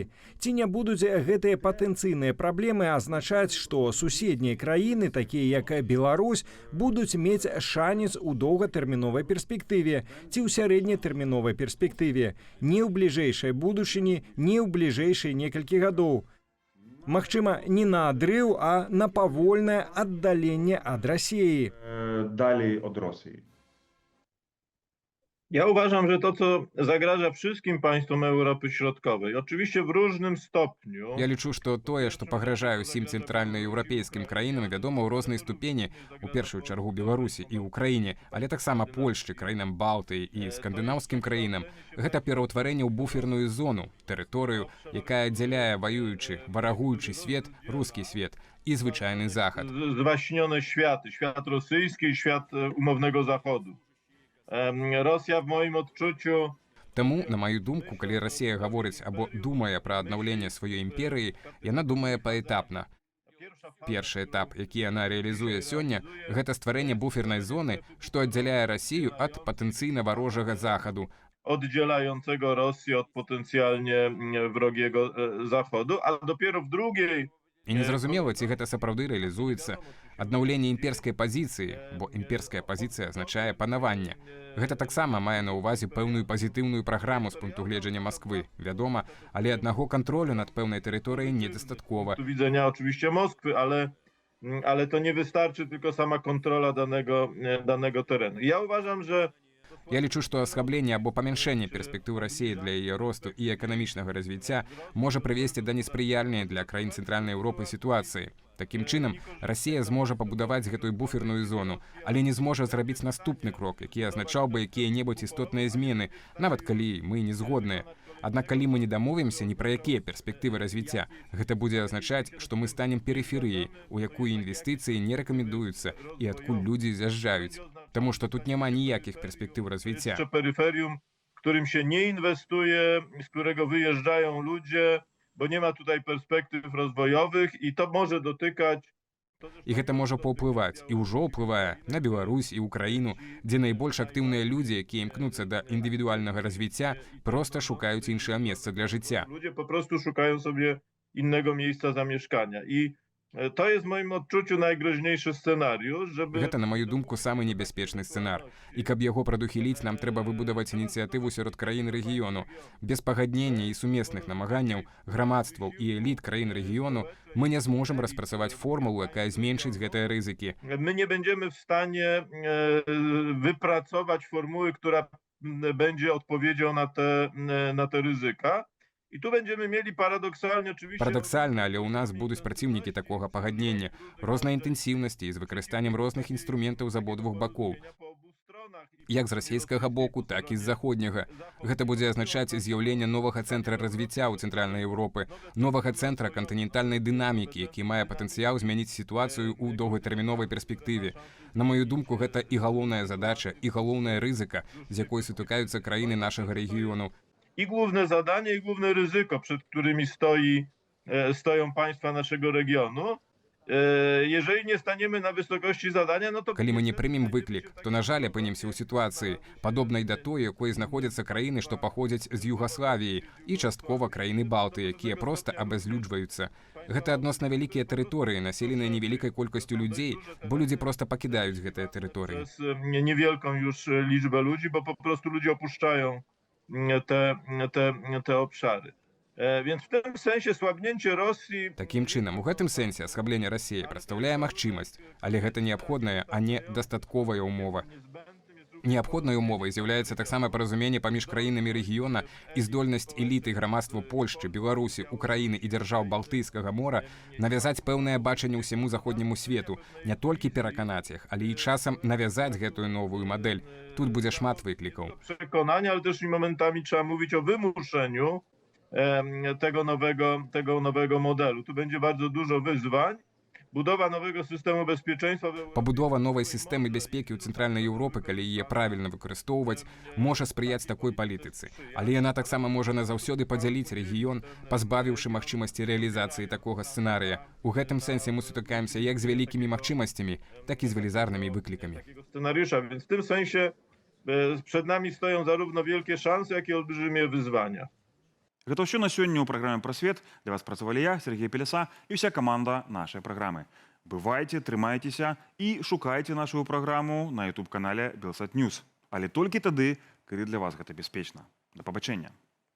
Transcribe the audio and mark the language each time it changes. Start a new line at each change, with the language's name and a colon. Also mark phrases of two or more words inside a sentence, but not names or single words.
Belarusian: Ці не будуць гэтыя патэнцыйныя праблемы азначаць, што суседнія краіны, такія як Беларусь, будуць мець шанец у доўгатэрміновай перспектыве ці ў сярэднетэрміновай перспектыве, не ў бліжэйшай будучыні, не ў бліжэйшыя некалькі гадоў. Магчыма, не на адрыў, а на павольнае аддаленне ад Расіі.
Polish: Dalej od Rosji. Ja uważam, że to, co zagraża wszystkim państwom Europy Środkowej, oczywiście w różnym stopniu.
Belarusian: Я лічу, што тое, што пагражае ўсім цэнтральнаеўрапейскім краінам, вядома ў рознай ступені, у першую чаргу Беларусі і ўкраіне, але таксама Польшчы, краінам Балтыі і скандынаўскім краінам, гэта пераўтварэнне ў буферную зону, тэрыторыю, якая аддзяляе ваюючы, варагуючы свет, рускі свет і звычайны захад.
Polish: Zwaśnione światy, świat rosyjski i świat umownego Zachodu. Rosja w moim odczuciu.
Belarusian: Таму, на маю думку, калі Расія гаворыць або думае пра аднаўленне сваёй імперыі, яна думае паэтапна. Першы этап, які яна рэалізуе сёння, гэта стварэнне буфернай зоны, што аддзяляе Расію ад патэнцыйна варожага захаду,
Polish: Oddzielającego Rosję od potencjalnie wrogiego Zachodu, a dopiero w drugiej.
Belarusian: І незразумела, ці гэта сапраўды рэалізуецца. Аднаўленне імперскай пазіцыі, бо імперская пазіцыя азначае панаванне. Гэта таксама мае на ўвазе пэўную пазітыўную праграму з пункту гледжання Масквы, вядома, але аднаго кантролю над пэўнай тэрыторыяй недастаткова.
Polish: Tu widzenia oczywiście Moskwy, ale to nie wystarczy tylko sama kontrola danego terenu. Ja uważam, że
Belarusian: Я лічу, што асхабленне або памяншэнне перспектыў Расіі для яе росту і эканамічнага развіцця можа прывесці да неспрыяльнай для краін цэнтральнай Еўропы сітуацыі. Такім чынам, Расія зможа пабудаваць гэтую буферную зону, але не зможа зрабіць наступны крок, які азначаў бы якія-небудзь істотныя змены, нават калі мы не згодныя. Аднак калі мы не дамовімся ні пра якія перспектывы развіцця, гэта будзе азначаць, што мы станем перыферыяй, у якую інвестыцыі не рэкамендуюцца і адкуль людзі з'язджаюць. Таму што тут няма ніякіх перспектыў развіцця.
Polish: Peryferium, w którym się nie inwestuje, z którego wyjeżdżają ludzie, bo nie ma tutaj perspektyw rozwojowych i to może dotykać.
Belarusian: І гэта можа паўплываць і ўжо ўплывае на Беларусь і Украіну, дзе найбольш актыўныя людзі, якія імкнуцца да індывідуальнага развіцця, проста шукаюць іншае месца для жыцця.
Polish: Ludzie po prostu szukają sobie innego miejsca zamieszkania i to jest w moim odczuciu najgroźniejszy scenariusz, żeby.
Belarusian: Гэта, на маю думку, самы небяспечны сцэнар. І каб яго прадухіліць, нам трэба выбудаваць ініцыятыву сярод краін рэгіёну. Без пагаднення і сумесных намаганняў грамадстваў і эліт краін рэгіёну мы не зможам распрацаваць формулу, якая зменшыць гэтыя рызыкі.
Polish: My nie będziemy w stanie wypracować formuły, która będzie odpowiedzią na te ryzyka. I tu będziemy mieli paradoksalnie oczywiście.
Belarusian: Парадаксальна, але ў нас будуць праціўнікі такога пагаднення, рознай інтэнсіўнасці і з выкарыстаннем розных інструментаў з абодвух бакоў. Як з расійскага боку, так і з заходняга. Гэта будзе азначаць з'яўленне новага цэнтра развіцця ў цэнтральнай Еўропы, новага цэнтра кантынентальнай дынамікі, які мае патэнцыял змяніць сітуацыю ў доўгатэрміновай перспектыве. На маю думку, гэта і галоўная задача, і галоўная рызыка, з якой сутыкаюцца краіны нашага рэгіёну.
Polish: I główne zadanie, i główne ryzyko, przed którymi stoją państwa naszego regionu. Jeżeli nie staniemy na wysokości zadania, no to.
Belarusian: Калі мы не прымем выклік, то, на жаль, апынемся ў сітуацыі, падобнай да той, якой знаходзяцца краіны, што паходзяць з Югаславіі, і часткова краіны Балты, якія проста абязлюджваюцца. Гэта адносна вялікія тэрыторыі, населеныя невялікай колькасцю людзей, бо людзі проста пакідаюць гэтыя тэрыторыі.
Polish: Niewielką już liczbę ludzi, bo po prostu ludzie opuszczają te obszary. Więc w tym sensie słabnięcie Rosji.
Belarusian: Такім чынам, у гэтым сэнсе асхабленне Расіі прадстаўляе магчымасць, але гэта неабходная, а не дастатковая ўмова. Неабходнай умовай з'яўляецца таксама паразуменне паміж краінамі рэгіёна і здольнасць эліты грамадства Польшчы, Беларусі, Украіны і дзяржаў Балтыйскага мора навязаць пэўнае бачанне ўсяму заходняму свету, не толькі пераканаць іх, але і часам навязаць гэтую новую мадэль. Тут будзе шмат выклікаў.
Polish: Przekonania, ale też i momentami trzeba mówić o wymuszeniu tego nowego modelu. Tu będzie bardzo dużo wyzwań. Budowa nowego systemu bezpieczeństwa w Europie.
Belarusian: Пабудова новай сістэмы бяспекі ў цэнтральнай Еўропы, калі яе правільна выкарыстоўваць, можа спрыяць такой палітыцы. Але яна таксама можа назаўсёды падзяліць рэгіён, пазбавіўшы магчымасці рэалізацыі такога сцэнарыя. У гэтым сэнсе мы сутыкаемся як з вялікімі магчымасцямі, так і з велізарнымі выклікамі. Takiego scenariusza, więc w tym sensie przed nami stoją zarówno wielkie szanse, jak i olbrzymie wyzwania. Гэта ўсё на сёння ў праграме «Прасвет». Для вас працавалі я, Сергей Пеляса, і ўся каманда нашай праграмы. Бывайце, трымайцеся і шукайце нашу праграму на YouTube-канале «Белсат Ньюс». Але толькі тады, калі для вас гэта бяспечна. Да пабачэння.